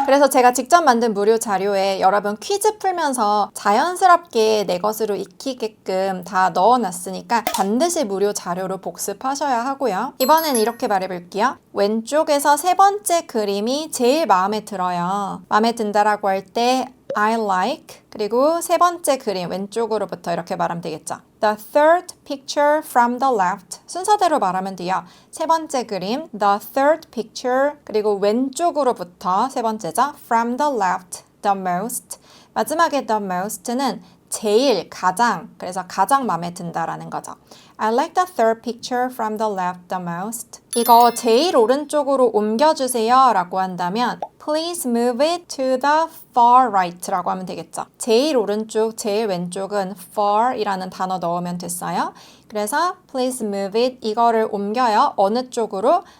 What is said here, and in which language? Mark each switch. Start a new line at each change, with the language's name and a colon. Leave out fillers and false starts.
Korean: 그래서 제가 직접 만든 무료 자료에 여러분 퀴즈 풀면서 자연스럽게 내 것으로 익히게끔 다 넣어놨으니까 반드시 무료 자료로 복습하셔야 하고요. 이번엔 이렇게 말해볼게요. 왼쪽에서 세 번째 그림이 제일 마음에 들어요. 마음에 든다라고 할 때
English: I like
Korean: 그리고 세 번째 그림 왼쪽으로부터 이렇게 말하면 되겠죠.
English: The third picture from the left
Korean: 순서대로 말하면 돼요. 세 번째 그림
English: the third picture
Korean: 그리고 왼쪽으로부터 세 번째죠.
English: From the left the most
Korean: 마지막에 the most는 제일, 가장 그래서 가장 마음에 든다라는 거죠.
English: I like the third picture from the left the most.
Korean: 이거 제일 오른쪽으로 옮겨주세요 라고 한다면
English: Please move it to the far right
Korean: 라고 하면 되겠죠. 제일 오른쪽, 제일 왼쪽은 far 이라는 단어 넣으면 됐어요. 그래서
English: Please move it
Korean: 이거를 옮겨요. 어느 쪽으로?